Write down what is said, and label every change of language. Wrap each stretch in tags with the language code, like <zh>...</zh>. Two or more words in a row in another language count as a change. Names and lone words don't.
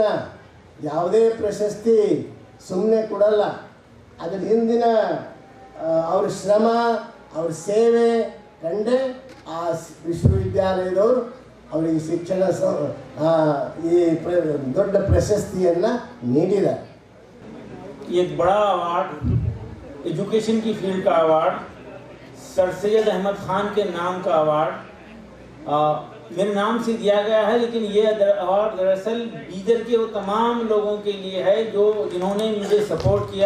<kn>ಯಾವುದೇ ಪ್ರಶಸ್ತಿ ಸುಮ್ಮನೆ ಕೊಡಲ್ಲ. ಅದರ ಹಿಂದಿನ ಅವ್ರ ಶ್ರಮ, ಅವ್ರ ಸೇವೆ ಕಂಡೇ ಆ ವಿಶ್ವವಿದ್ಯಾಲಯದವರು ಅವರಿಗೆ ಶಿಕ್ಷಣ ಈ ದೊಡ್ಡ ಪ್ರಶಸ್ತಿಯನ್ನು ನೀಡಿದ್ದಾರೆ.</kn> <hi>एक बड़ा अवार्ड, एजुकेशन की फील्ड का अवार्ड, सर सैयद अहमद खान के नाम का अवार्ड मेरे नाम से दिया गया है, लेकिन ये अवार्ड दरअसल बीदर के वो तमाम लोगों के लिए है जिन्होंने मुझे सपोर्ट किया।</hi>